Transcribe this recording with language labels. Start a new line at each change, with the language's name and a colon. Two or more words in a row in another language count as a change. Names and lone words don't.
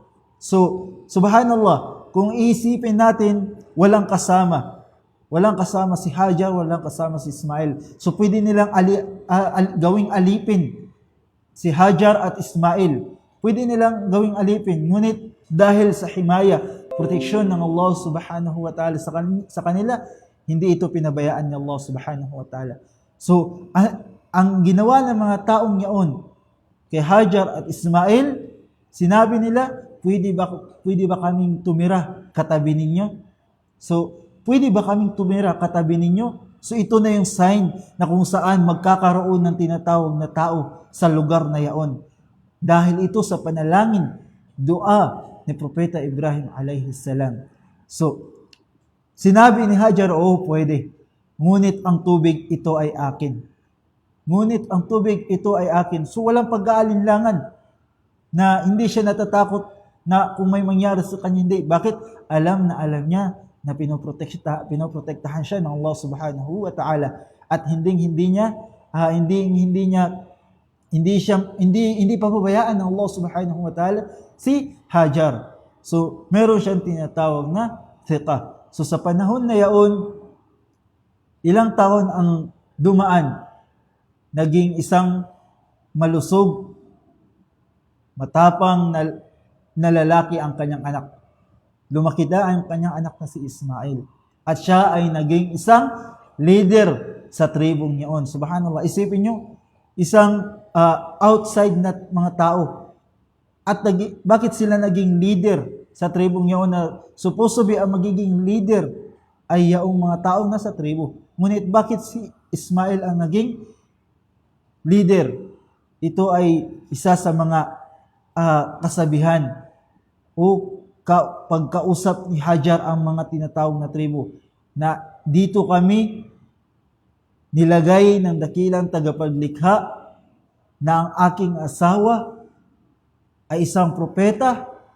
Filipino: So, subhanallah, kung iisipin natin, walang kasama. Walang kasama si Hajar, walang kasama si Ismail. So pwede nilang gawing alipin si Hajar at Ismail. Pwede nilang gawing alipin, ngunit dahil sa himaya, proteksyon ng Allah
Arabic: سبحانه وتعالى
Filipino: sa kanila, hindi ito pinabayaan ni Allah
Arabic: سبحانه وتعالى.
Filipino: So, ang ginawa ng mga taong yaon kay Hajar at Ismail, sinabi nila, pwede ba kaming tumira katabi ninyo? So, pwede ba kaming tumira katabi ninyo? So, ito na yung sign na kung saan magkakaroon ng tinatawag na tao sa lugar na yaon. Dahil ito sa panalangin, dua ni Propeta Ibrahim
Arabic: عليه السلام.
Filipino: So, Sinabi ni Hajar, oo, pwede. Ngunit ang tubig ito ay akin. Ngunit ang tubig ito ay akin. So walang pag-aalinlangan na hindi siya natatakot na kung may mangyari sa kanya, hindi. Bakit? Alam niya na pinoprotektahan siya ng Allah
Arabic: سبحانه وتعالى.
Filipino: At hindi papabayaan ng Allah
Arabic: سبحانه وتعالى
Filipino: si Hajar. So meron siyang tinatawag na thiqah. So sa panahon na yaon, ilang taon ang dumaan, naging isang malusog, matapang na lalaki ang kanyang anak. Lumaki na ang kanyang anak na si Ismail. At siya ay naging isang leader sa tribong niyon. Subhanallah, isipin nyo, isang outside na mga tao. At bakit sila naging leader sa tribong niyon na
English: supposed to be
Filipino: ang magiging leader ay yaong mga tao na sa tribo. Ngunit bakit si Ismail ang naging leader? Ito ay isa sa mga kasabihan o pagkausap ni Hajar ang mga tinatawag na tribo na dito kami nilagay ng dakilang tagapaglikha na ang aking asawa ay isang propeta.